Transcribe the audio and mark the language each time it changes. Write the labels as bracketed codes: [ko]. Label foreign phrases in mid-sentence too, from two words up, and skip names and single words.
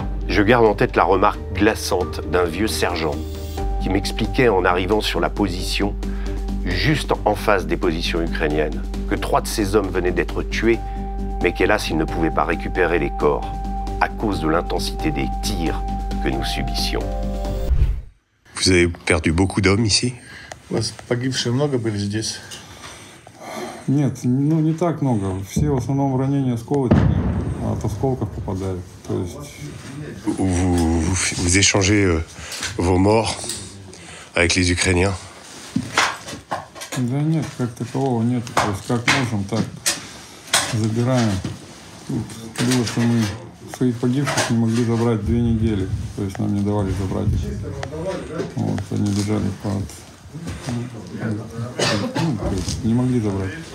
[fr] Je garde en tête la remarque glaçante d'un vieux sergent qui m'expliquait en arrivant sur la position, juste en face des positions ukrainiennes, que 3 de ces hommes venaient d'être tués, mais qu'hélas, ils ne pouvaient pas récupérer les corps à cause de l'intensité des tirs que nous subissions. Vous avez perdu beaucoup d'hommes ici? [ru] У вас погибшие много были здесь? Нет, ну не так много. Все в основном ранения осколочные, от осколков попадали. То есть... [fr] Vous échangez vos morts avec les Ukrainiens? [ru] Да нет, как такового нет. То есть как можем, так забираем. Тут было, что мы своих погибших не могли забрать 2 недели. То есть нам не давали забрать. Вот, они лежали под... не могли забрать.